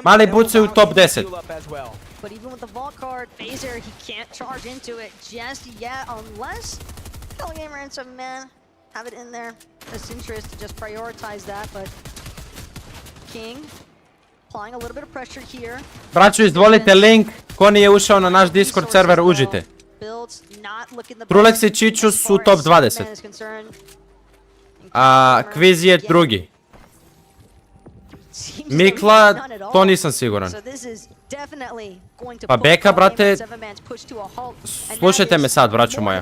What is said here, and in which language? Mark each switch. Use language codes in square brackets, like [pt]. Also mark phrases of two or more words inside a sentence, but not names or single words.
[sr] Mali buce u top 10. [en] But even with the vault card, Phaser, he can't charge into it just yet unless Gamer and 7-man have it in their best interest to just prioritize that, but King applying a little bit of pressure here. [sr] Braćo, izvolite link. Ko nije ušao na naš Discord server, uđite. Trulex i Čiću su top 20. A Quiz je drugi. Mikla, to nisam siguran. Pa Beka, brate, slušajte me sad, braćo moja.